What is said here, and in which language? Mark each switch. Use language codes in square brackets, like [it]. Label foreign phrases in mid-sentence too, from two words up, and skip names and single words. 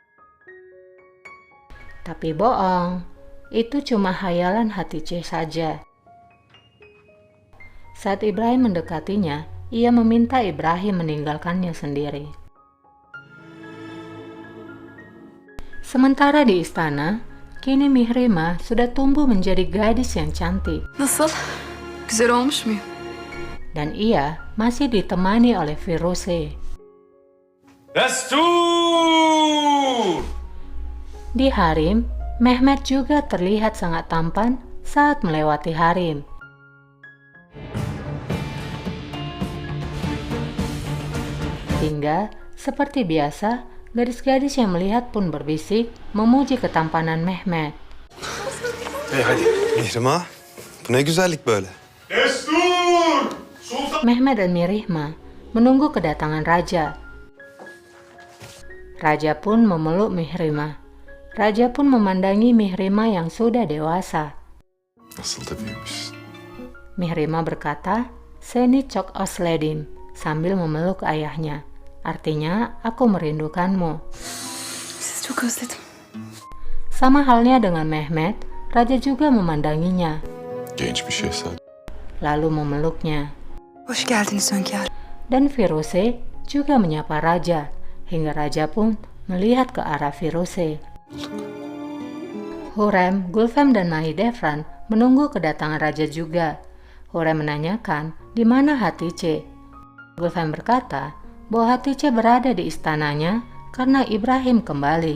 [id] Tapi bohong, itu cuma hayalan Hatice saja. Saat Ibrahim mendekatinya, ia meminta Ibrahim meninggalkannya sendiri. Sementara di istana, kini Mihrima sudah tumbuh menjadi gadis yang cantik. [tr] Nasıl? Güzel olmuş muyum? [id] Dan ia masih ditemani oleh Firuse. [tr] Destur! [id] Di harem, Mehmet juga terlihat sangat tampan saat melewati harem. Hingga, seperti biasa, Gadis-gadis yang melihat pun berbisik memuji ketampanan Mehmet. [tr] Hadi. Mihrimah, bu ne güzellik böyle. Destur! Sultan! [id] Mehmet dan Mirihma menunggu kedatangan raja. Raja pun memeluk Mihrimah. Raja pun memandangi Mihrimah yang sudah dewasa. [tr] Nasıl da büyümüşsün. [id] Mihrimah berkata, [tr] "Seni çok özledim," [id] sambil memeluk ayahnya. Artinya, aku merindukanmu. [tr] Sizi çok özledim. [id] Sama halnya dengan Mehmet, raja juga memandanginya, [tr] Genç bir şehzade. [id] lalu memeluknya. [tr] Hoş geldiniz hünkârım. [id] Dan Firuze juga menyapa raja, hingga raja pun melihat ke arah Firuze. Hurrem, Gulfem, dan Mahidevran menunggu kedatangan raja juga. Hurrem menanyakan di mana Hatice. Gulfem berkata bahwa Hatice berada di istananya karena Ibrahim kembali.